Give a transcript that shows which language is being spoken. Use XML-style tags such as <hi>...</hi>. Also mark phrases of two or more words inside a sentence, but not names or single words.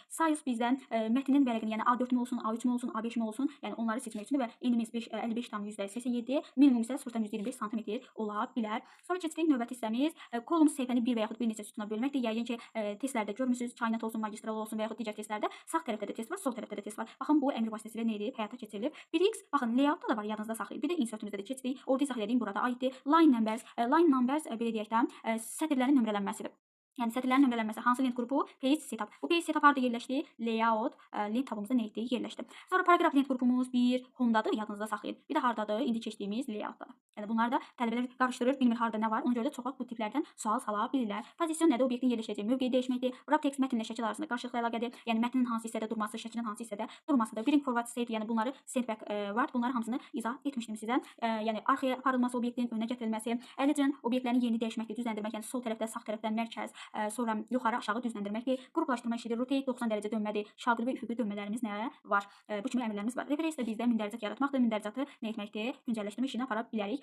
<az>Size bizdən mətnin vərəqini, yəni A4 mi olsun, A3 mi olsun, A5 mi olsun, yəni onları seçmək üçündür və enimiz 55,87, minimum isə 0,25 sm ola bilər. Sonra keçirik növbəti hissəmiz. Kolumn səhifəni bir və yaxud bir neçə sütuna bölməkdir. Yəqin ki, testlərdə görmüsünüz, Çaynet olsun, magistral olsun və yaxud digər testlərdə sağ tərəfdə də test var, sol tərəfdə də test var. Baxın, bu əmr vasitəsilə nə edib, həyata keçirilir. 1x, baxın, layoutda da var, yadınızda saxlayın. Bir də insertimizdə də keçdik. Orada izah edeyim, burada aiddir.</az> <en>Line numbers</en> <az>belə deyək də, sətirlərin nömrələnməsidir. Yəni sətirlərin nömrələnməsi hansı lent qrupu?</az> <en>Page setup.</en> <az>Bu</az> <en>page setup</en> <az>harda yerləşdi? Layout lent tabımızda nə etdi? Yerləşdi. Sonra paragraf lent qrupumuz bir homedadır, yadınızda saxlayın. Bir də hardadır? İndi keçdiyimiz layoutdadır. Yəni bunlar da tələbələr qarışdırır, bilmir harda nə var. Ona görə də çox vaxt bu tiplərdən sual sala bilirlər. Pozisiyon nədir? Obyektin yerləşəcəyi mövqeyi dəyişməkdir.</az> <en>Wrap text</en> <az>mətnlə şəkil arasında qarşılıqlı əlaqədir. Yəni mətnin hansı hissədə durması, şəklin hansı hissədə durmasıdır.</az> <en>Bring forward state,</en> <az>yəni bunları</az> <en>send back word,</en> <az>bunları hamısını izah etmişdim sizə. Yəni arxaya aparılması, obyektin önə gətirilməsi, eləcən obyektlərin yerini dəyişməkdir, düzləndirmək, yəni sol tərəfdə, sağ tərəfdən mərkəz, sonra yuxarı aşağı düzləndirməkdir. Qruplaşdırma işidir. Rotate 90 dərəcə dönmədir. Şaqil və üfüqi dönmələrimiz nə var? Bu kimi əmrlərimiz var. Reference də bizdə mündəricət yaratmaqdır. Mündəricatı nə etməkdir? Güncəlləşdirmə işini apara bilərik.</az>